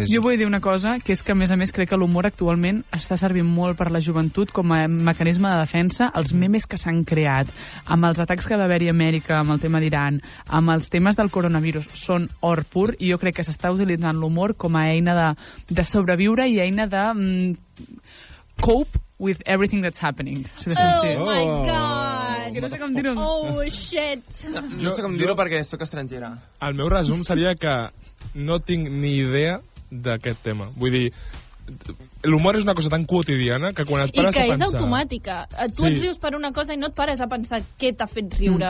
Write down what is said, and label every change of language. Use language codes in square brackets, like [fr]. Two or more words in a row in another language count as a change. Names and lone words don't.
[ca] Jo vull dir una cosa, que és que, a més, crec que l'humor actualment està servint molt per la joventut com a mecanisme de defensa. Els memes que s'han creat, amb els atacs que va haver-hi a Amèrica, amb el tema d'Iran, amb els temes del coronavirus, són or pur, i jo crec que s'està utilitzant l'humor com a eina de sobreviure i eina de [en] cope with everything that's happening. Oh my God! [ca] Que no sé com dir-ho. [en] Oh, shit! [ca] No sé com dir-ho perquè soc estrangera. El meu resum seria que no tinc ni idea d'aquest tema. Vull dir, l'humor és una cosa tan quotidiana que quan et pares a pensar... I que és automàtica. Tu et rius per una cosa i no et pares a pensar què t'ha fet riure.